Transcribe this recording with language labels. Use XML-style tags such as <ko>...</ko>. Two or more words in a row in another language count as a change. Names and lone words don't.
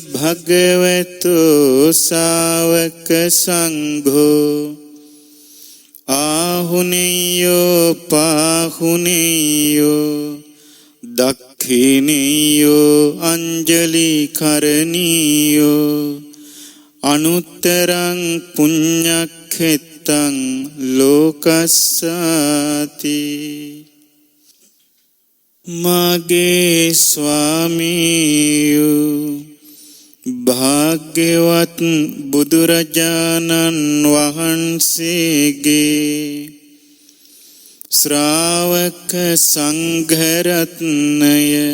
<pi>භගවතෝ ශාවක සංඝෝ ආහුනේයෝ පාහුනේයෝ දක්ඛිනේයෝ අංජලි කරණීයෝ අනුත්තරං පුඤ්ඤක්ඛෙත්තං</pi> <si>ලෝකස්සාති මගේ ස්වාමීයෝ භාග්‍යවත් බුදුරජාණන් වහන්සේගේ ශ්‍රාවක සංඝරත්නය</si>